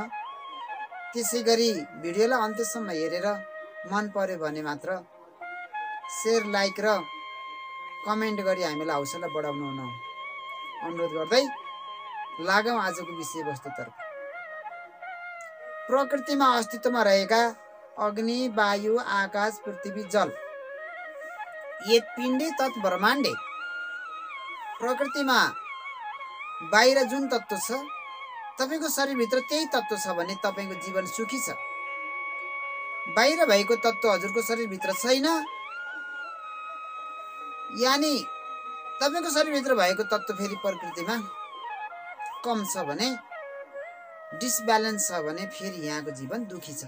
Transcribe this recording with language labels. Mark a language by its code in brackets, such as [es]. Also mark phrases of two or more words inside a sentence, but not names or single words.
[ne] त्यसैगरी भिडियोलाई अन्त्यसम्म हेरेर मन पर्यो भने मात्र शेयर, लाइक र कमेन्ट गरी हामीलाई हौसला बढाउनु हुन अनुरोध गर्दै लागौं आजको विषयवस्तुतर्फ। प्रकृतिमा अस्तित्वमा रहेका अग्नि, वायु, आकाश, पृथ्वी, जल, [sa] ये पिण्डे तत् ब्रह्माण्डे [ne] प्रकृतिमा बाहिर जुन तत्त्व छ तपाईको शरीरभित्र त्यही तत्त्व छ भने तपाईको जीवन सुखी छ। बाहिर भएको तत्त्व हजुरको शरीरभित्र छैन, यानी तपाईको शरीरभित्र भएको तत्त्व फेरि प्रकृतिमा कम छ भने, डिसब्यालेन्स छ भने फेरि यहाँको जीवन दुखी छ।